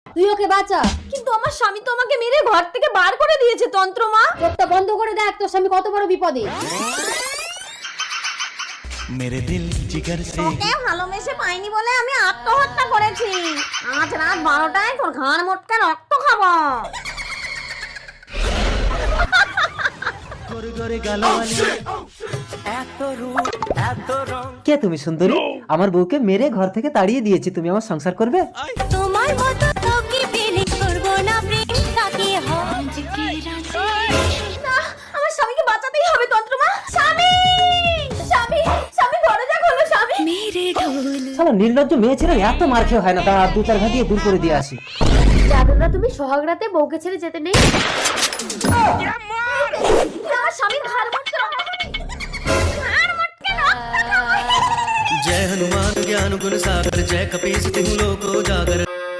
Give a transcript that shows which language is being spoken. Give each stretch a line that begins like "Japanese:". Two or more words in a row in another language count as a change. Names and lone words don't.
Bangla: তুই ওকে বাঁচা। কিন্তু আমার স্বামী তো আমাকে মেরে ঘর থেকে বার করে দিয়েছে তন্ত্রমা। চোখটা বন্ধ করে দেখ তোর স্বামী কত বড় বিপদে।
Hindi: मेरे दिल जिगर से
Bangla: তোকে ভালোবেসে পাইনি বলে আমি আত্মহত্যা করেছি। আজ রাত 12টায় তোর ঘাড় মোটকে রক্ত খাবো।
Hindi: गोरे गोरे गालों वाली
Bangla: কে তুমি সুন্দরী? আমার বউকে মেরে ঘর থেকে তাড়িয়ে দিয়েছি, তুমি আমার সংসার করবে? তোমার মতো তোকে ফিলিং করব না প্রেম তাকে না, আমার স্বামীকে বাঁচাতেই হবে তন্ত্রমা। স্বামী স্বামী স্বামী দরজা খোলো স্বামী। মেরে ঢোল শালা নির্লজ্জ মেয়ে ছেলে এত মার খেয়ে হয় না, দাঁড়া 2-4 ঘা দিয়ে দূর করে দিয়ে আসি। জাদুরা তুমি সোহাগ রাতে বউকে ছেড়ে যেতে নেই। আমার স্বামীর ঘাড় মোটকে রক্ত
Hindi: जय हनुमान ज्ञान गुण सागर जय कपीस तिहु लोको जागर